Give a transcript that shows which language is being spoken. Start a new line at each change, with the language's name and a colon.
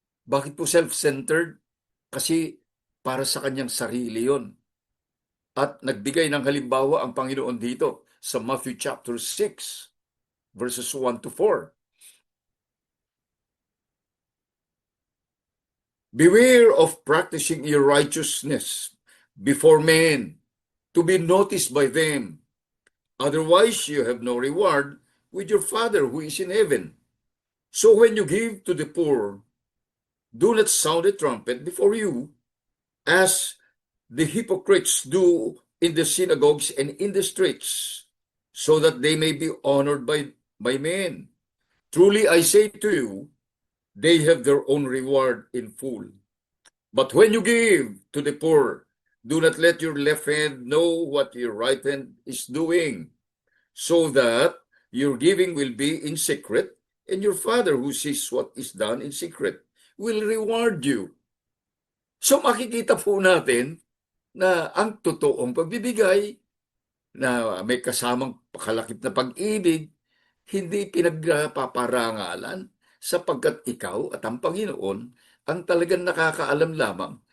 Filipino: Bakit po self-centered? Kasi para sa kanyang sarili yon. At nagbigay ng halimbawa ang Panginoon dito sa Matthew chapter 6, verses 1 to 4.
English: Beware of practicing your righteousness before men to be noticed by them. Otherwise, you have no reward with your Father who is in heaven. So when you give to the poor, do not sound a trumpet before you, as the hypocrites do in the synagogues and in the streets, so that they may be honored by men. Truly I say to you, they have their own reward in full. But when you give to the poor, Do not let your left hand know what your right hand is doing, so that your giving will be in secret, and your Father who sees what is done in secret will reward you.
Filipino: So makikita po natin na ang totoong pagbibigay na may kasamang pakalakip na pag-ibig, hindi pinagpaparangalan sapagkat ikaw at ang Panginoon ang talagang nakakaalam lamang.